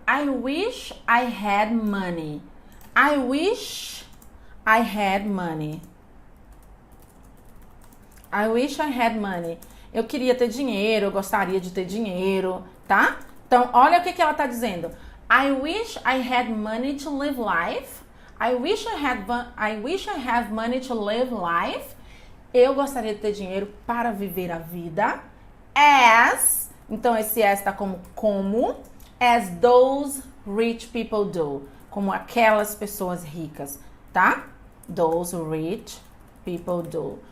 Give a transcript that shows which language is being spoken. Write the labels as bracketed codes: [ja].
[en] I wish I had money. I wish I had money. I wish I had money. [pt] Eu queria ter dinheiro, eu gostaria de ter dinheiro, tá? Então, olha o que ela tá dizendo. [en] I wish I had money to live life. I wish I have money to live life. [pt] Eu gostaria de ter dinheiro para viver a vida. As, então esse as está como, [en] as those rich people do. [pt] Como aquelas pessoas ricas, tá? [en] Those rich people do.